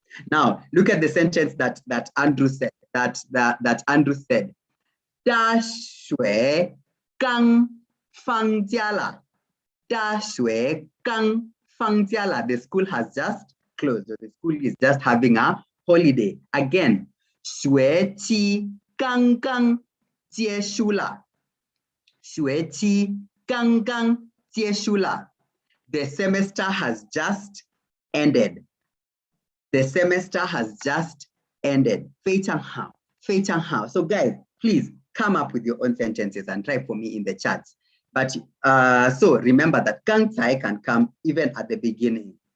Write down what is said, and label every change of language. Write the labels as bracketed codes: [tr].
[en] Now look at the sentence that Andrew said. That Andrew said. [zh] 大学刚放假了. 大学刚放假了. [en] The school has just closed. The school is just having a holiday. Again, [zh] 学期刚刚结束了. 学期刚刚结束了. [en] The semester has just ended. The semester has just ended. [zh] 非常好. [en] So guys, please come up with your own sentences and try for me in the chats. But so remember that gāngcái can come even at the beginning.